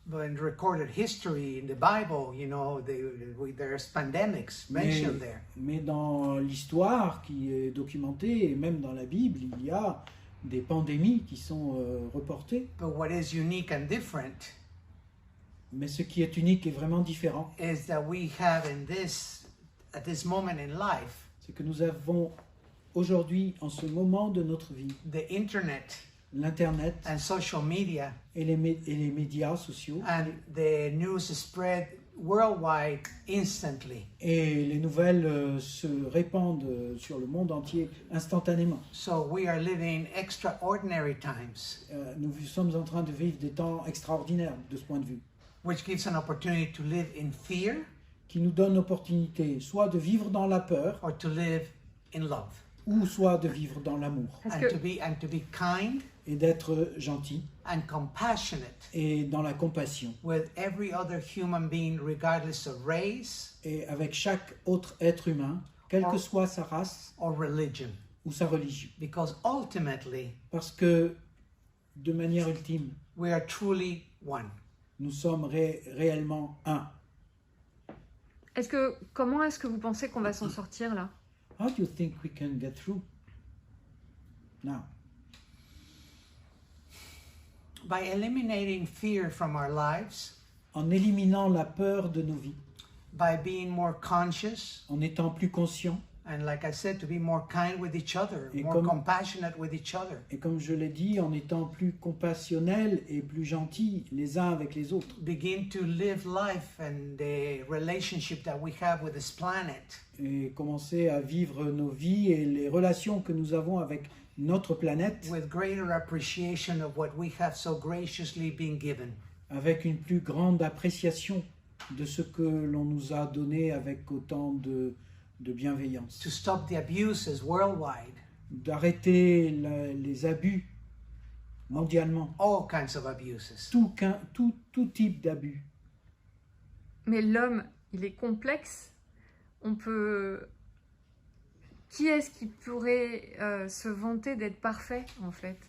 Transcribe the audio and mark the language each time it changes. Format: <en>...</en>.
<en>But in recorded history, in the Bible, there's pandemics mentioned there.</en> <fr>Mais dans l'histoire qui est documentée, et même dans la Bible, il y a des pandémies qui sont reportées.</fr> <en>But what is unique and different</en> <fr>Mais ce qui est unique et vraiment différent,</fr> <en>is that we have at this moment in life,</en> <fr>c'est que nous avons aujourd'hui, en ce moment de notre vie,</fr> <en>the internet</en> <fr>l'Internet</fr> <en>and social media,</en> <fr>et les médias sociaux,</fr> <en>and the news spread worldwide instantly.</en> <fr>et les nouvelles se répandent sur le monde entier instantanément.</fr> <en>So we are living extraordinary times,</en> <fr>Nous sommes en train de vivre des temps extraordinaires de ce point de vue,</fr> <en>which gives an opportunity to live in fear</en> <fr>qui nous donnent l'opportunité soit de vivre dans la peur,</fr> <en>or to live in love,</en> <fr>ou soit de vivre dans l'amour, Parce</fr> <en>and</en> <fr>que</fr> <en>to be kind</en> <fr>et d'être gentil,</fr> <en>and compassionate</en> <fr>et dans la compassion,</fr> <en>with every other human being, regardless of race</en> <fr>et avec chaque autre être humain, quelle que soit sa race</fr> <en>or religion,</en> <fr>ou sa religion.</fr> <en>because ultimately</en> <fr>Parce que, de manière ultime,</fr> <en>we are truly one.</en> <fr>nous sommes réellement un. comment est-ce que vous pensez qu'on va s'en sortir là?</fr> <en>How do you think we can get through now? By eliminating fear from our lives,</en> <fr>En éliminant la peur de nos vies,</fr> <en>by being more conscious</en> <fr>en étant plus conscients</fr> <en>And like I said, to be more kind with each other,</en> <fr>Et</fr> <en>more</en> <fr>comme-</fr> <en>compassionate with each other.</en> <fr>Et comme je l'ai dit, en étant plus compassionnels et plus gentils les uns avec les autres.</fr> <en>Begin to live life and the relationship that we have with this planet</en> <fr>Et commencer à vivre nos vies et les relations que nous avons avec notre planète</fr> <en>with greater appreciation of what we have so graciously been given.</en> <fr>avec une plus grande appréciation de ce que l'on nous a donné avec autant de bienveillance.</fr> <en>To stop the abuses worldwide,</en> <fr>D'arrêter les abus mondialement,</fr> <en>all kinds of abuses.</en> <fr>tout type d'abus. Mais l'homme, il est complexe. On peut... Qui est-ce qui pourrait se vanter d'être parfait, en fait?</fr>